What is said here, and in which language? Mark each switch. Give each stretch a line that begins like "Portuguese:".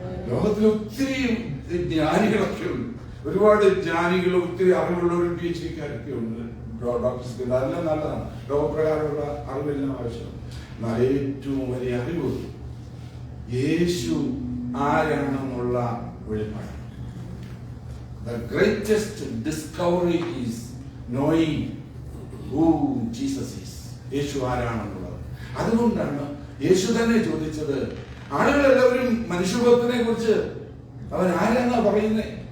Malayalam: ലോകത്തിൽ ഒത്തിരി ജ്ഞാനികളൊക്കെ ഉണ്ട്, ഒരുപാട് ജ്ഞാനികൾ, ഒത്തിരി അറിവുള്ളവരും PhD ഉണ്ട്, ഡോക്ടേഴ്സ്. അതെല്ലാം നല്ലതാണ്, ലോകപ്രകാരമുള്ള അറിവെല്ലാം ആവശ്യമാണ്. എന്നാൽ ഏറ്റവും വലിയ അറിവ് യേശു ആരാണെന്നുള്ള വെളിപ്പാട്.
English: The greatest discovery is knowing who Jesus is.
Malayalam: യേശു ആരാണെന്നുള്ളത്. അതുകൊണ്ടാണ് യേശു തന്നെ ചോദിച്ചത്, ആളുകളെല്ലാവരും മനുഷ്യപുത്രനെ കുറിച്ച് അവൻ ആരാന്നാ പറയുന്നേ?